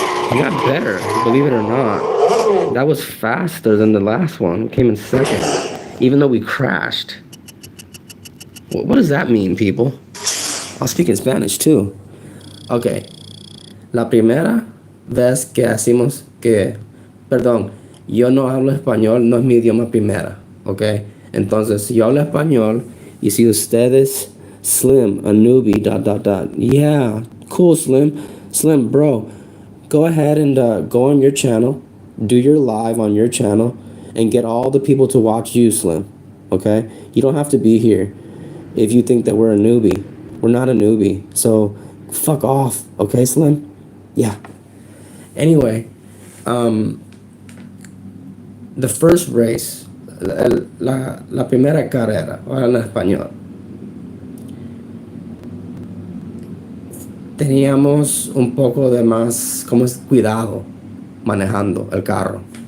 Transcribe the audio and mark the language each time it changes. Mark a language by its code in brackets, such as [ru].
[en] We got better, believe it or not. That was faster than the last one. We came in second, even though we crashed. What does that mean, people? I'll speak in Spanish too. Okay. [es] La primera vez que hacemos que... Perdón, yo no hablo español, no es mi idioma primera. Ok. Entonces, yo hablo español, y si ustedes, Slim, [en] a newbie, ... Yeah, cool, Slim. Slim, bro. Go ahead and go on your channel, do your live on your channel, and get all the people to watch you, Slim. Okay? You don't have to be here if you think that we're a newbie. We're not a newbie. So, fuck off. Okay, Slim? Yeah. Anyway, the first race, [es] la primera carrera, ahora en español. Teníamos un poco de más, como es, cuidado manejando el carro.